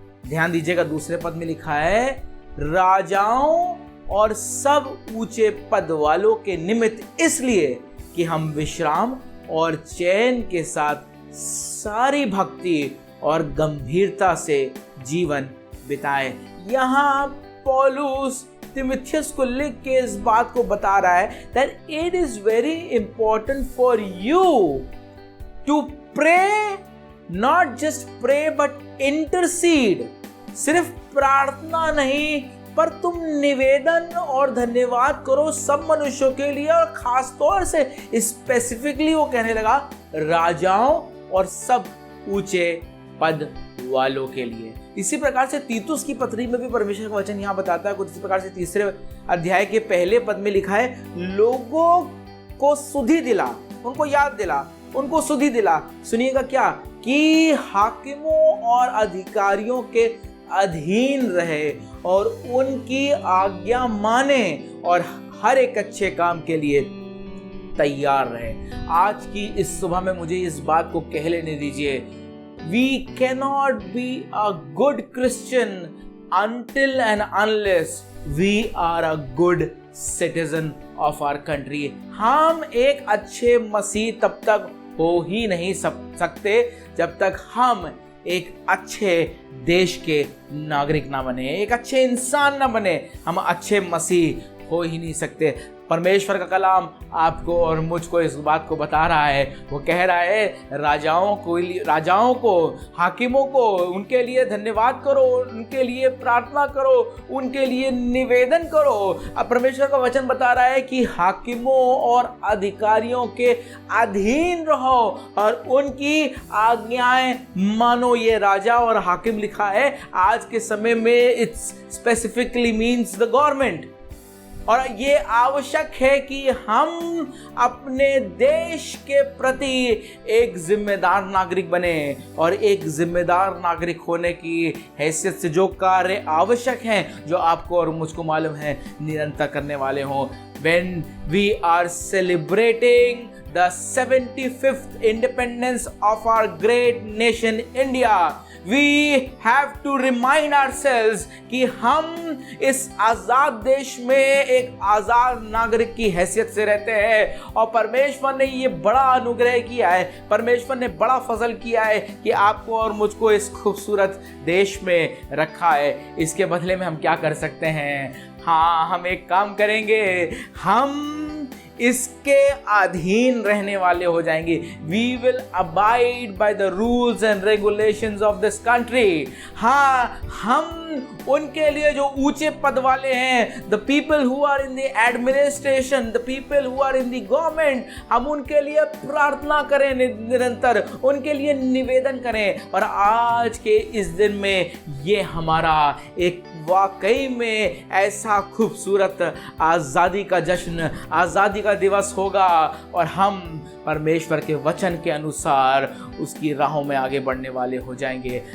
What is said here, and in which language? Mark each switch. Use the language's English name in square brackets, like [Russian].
[Hindi] ध्यान दीजिएगा, दूसरे पद में लिखा है, राजाओं और सब ऊंचे पद वालों के निमित्त, इसलिए कि हम विश्राम और चैन के साथ सारी भक्ति और गंभीरता से जीवन बिताएं। यहाँ पौलुस तिमुथियुस को लिख के इस बात को बता रहा है [English] that it is very important for you to pray, not just pray but intercede। [Hindi] सिर्फ प्रार्थना नहीं पर तुम निवेदन और धन्यवाद करो सब मनुष्यों के लिए, और खास तौर से स्पेसिफिकली वो कहने लगा राजाओं और सब ऊंचे पद वालों के लिए। इसी प्रकार से तीतुस की पत्री में भी परमेश्वर का वचन यहाँ बताता है कुछ इसी प्रकार से। तीसरे अध्याय के पहले पद में लिखा है, लोगों को सुधि दिला, उनको याद दिला, उनको सुधि दिला। सुनिएगा क्या, कि हाकिमों और अधिकारियों के अधीन रहे और उनकी आज्ञा माने और हर एक अच्छे काम के लिए तैयार रहे। आज की इस सुबह में मुझे इस बात को कह लेने दीजिए, [English] we cannot be a good Christian until and unless we are a good citizen of our country। [Hindi] हम एक अच्छे मसीह तब तक हो ही नहीं सकते जब तक हम एक अच्छे देश के नागरिक ना बने, एक अच्छे इंसान ना बने, हम अच्छे मसीह हो ही नहीं सकते। परमेश्वर का कलाम आपको और मुझको इस बात को बता रहा है। वो कह रहा है राजाओं को, हाकिमों को, उनके लिए धन्यवाद करो, उनके लिए प्रार्थना करो, उनके लिए निवेदन करो। अब परमेश्वर का वचन बता रहा है कि हाकिमों और अधिकारियों के अधीन रहो और उनकी आज्ञाएं मानो। ये राजा और हाकिम लिखा है, आज के समय में [English] It's specifically means the government. [Hindi] और ये आवश्यक है कि हम अपने देश के प्रति एक जिम्मेदार नागरिक बने, और एक जिम्मेदार नागरिक होने की हैसियत से जो कार्य आवश्यक हैं, जो आपको और मुझको मालूम है, निरंतर करने वाले हों। [English] When we are celebrating the 75th independence of our great nation India, we have to remind ourselves [Hindi] कि हम इस आज़ाद देश में एक आज़ाद नागरिक की हैसियत से रहते हैं। और परमेश्वर ने ये बड़ा अनुग्रह किया है, परमेश्वर ने बड़ा फजल किया है कि आपको और मुझको इस खूबसूरत देश में रखा है। इसके बदले में हम क्या कर सकते हैं? हाँ, हम एक काम करेंगे, हम इसके अधीन रहने वाले हो जाएंगे। [English] We will abide by the rules and regulations of this country। [Hindi] हाँ, हम उनके लिए जो ऊंचे पद वाले हैं, [English] the people who are in the administration, the people who are in the government, [Hindi] हम उनके लिए प्रार्थना करें निरंतर, उनके लिए निवेदन करें। और आज के इस दिन में ये हमारा एक वाकई में ऐसा खूबसूरत आज़ादी का जश्न, आज़ादी का दिवस होगा, और हम परमेश्वर के वचन के अनुसार उसकी राहों में आगे बढ़ने वाले हो जाएंगे।